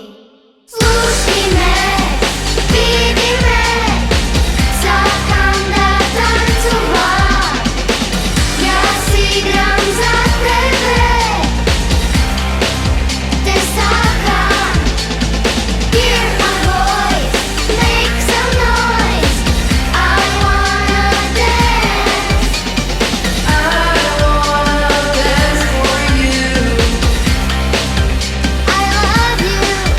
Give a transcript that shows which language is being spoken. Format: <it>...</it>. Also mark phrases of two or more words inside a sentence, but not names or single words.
<mk>Слушни ме, види ме, сакам да танцувам. Јас играм за тебе, те сакам.</mk> <en>Hear my voice, make some noise. I wanna dance. I wanna dance for you. I love you.</en>